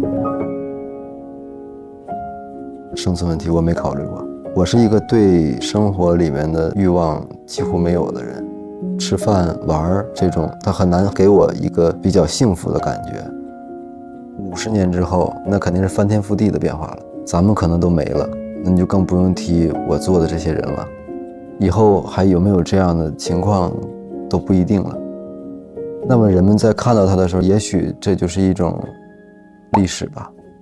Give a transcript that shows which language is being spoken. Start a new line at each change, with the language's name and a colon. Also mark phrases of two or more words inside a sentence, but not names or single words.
Chinese: 生存問題我沒考慮過，我是一個對生活裡面的慾望幾乎沒有的人，吃飯玩這種，它很難給我一個比較幸福的感覺。50年之後，那肯定是翻天覆地的變化了，咱們可能都沒了。那你就更不用提我做的這些人了，以後還有沒有這樣的情況都不一定了。那麼人們在看到它的時候，也許這就是一種歷史吧。